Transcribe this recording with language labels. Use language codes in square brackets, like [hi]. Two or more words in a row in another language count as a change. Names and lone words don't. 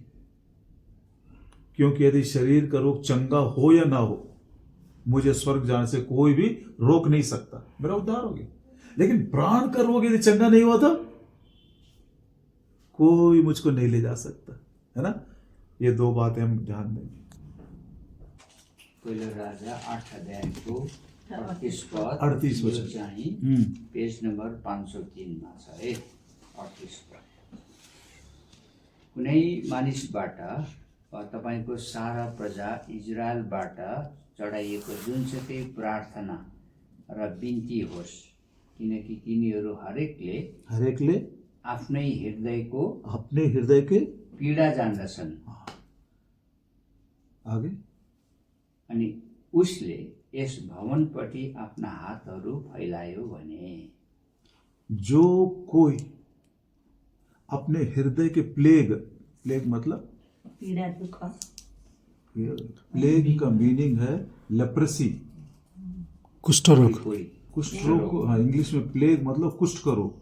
[hi] क्योंकि यदि शरीर का रोग चंगा हो या ना हो, मुझे स्वर्ग जाने से कोई भी रोक नहीं सकता, मेरा उद्धार हो गया। लेकिन प्राण का रोग यदि चंगा नहीं हुआ था, कोई मुझको नहीं ले जा सकता, है ना? ये 2 बातें हम ध्यान देंगे। [ne] पहिलो राजा 8 अध्यायको 38 पद, 38 यो वचन। चाहिँ पेज नम्बर 503 मा छ है। 38 पद। कुनै मानिसबाट वा तपाईको सारा प्रजा इजरायलबाट चढाइएको जुनसुकै प्रार्थना र बिन्ती होस्, किनकि तिनीहरू हरेकले आफ्नै हृदयको [hi] अपने हृदय के [ne] पीडा जान्दछन्। [hi] आगे [ne] अनि उसले यस भवनपट्टि आफ्ना हातहरू फैलायो भने, [hi] जो कोई अपने हृदय के प्लेग मतलब पीड़ा दुख, प्लेग का मीनिंग है लेप्रेसी, कुष्ठ रोग। कुष्ठ रोग को, हाँ, इंग्लिश में प्लेग मतलब कुष्ठ का रोग।